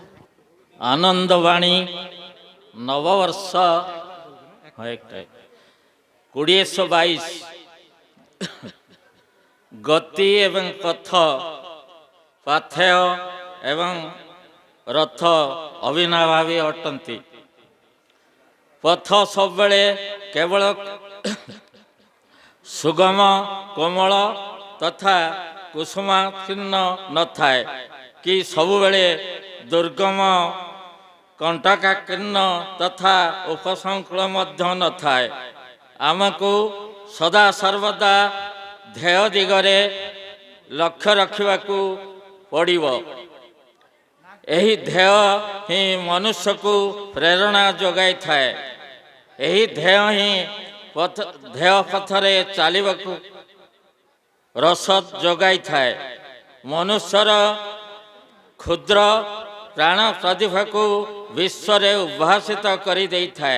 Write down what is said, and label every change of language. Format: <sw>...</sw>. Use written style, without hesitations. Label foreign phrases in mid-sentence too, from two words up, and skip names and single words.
<or>ଆନନ୍ଦବାଣୀ ନବବର୍ଷ 2022 ଗତି ଏବଂ ପଥ ପାଥେୟ ଏବଂ ରଥ ଅବିନାଭାବୀ ଅଟନ୍ତି। ପଥ ସବୁ ବେଳେ କେବଳ ସୁଗମ କୋମଳ ତଥା କୁସୁମାକୀର୍ଣ୍ଣ ନ ଥାଏ କି ସବୁ ବେଳେ ଦୁର୍ଗମ କଣ୍ଟକାକୀର୍ଣ୍ଣ ତଥା ଉପସଂକୁଳ ମଧ୍ୟ ନ ଥାଏ। ଆମକୁ ସଦା ସର୍ବଦା ଧ୍ୟେୟ ଦିଗରେ ଲକ୍ଷ୍ୟ ରଖିବାକୁ ପଡ଼ିବ। ଏହି ଧ୍ୟେୟ ହିଁ ମନୁଷ୍ୟ କୁ ପ୍ରେରଣା ଯୋଗାଇ ଥାଏ। ଏହି ଧ୍ୟେୟ ହିଁ ଧ୍ୟେୟ ପଥରେ ଚାଲିବାକୁ ରସଦ ଯୋଗାଇ ଥାଏ। ମନୁଷ୍ୟର କ୍ଷୁଦ୍ର ପ୍ରାଣ ପ୍ରତିଭା କୁ ବିଶ୍ୱ ରେ ଉଦ୍ଭାସିତ କରି ଦେଇ ଥାଏ।</or>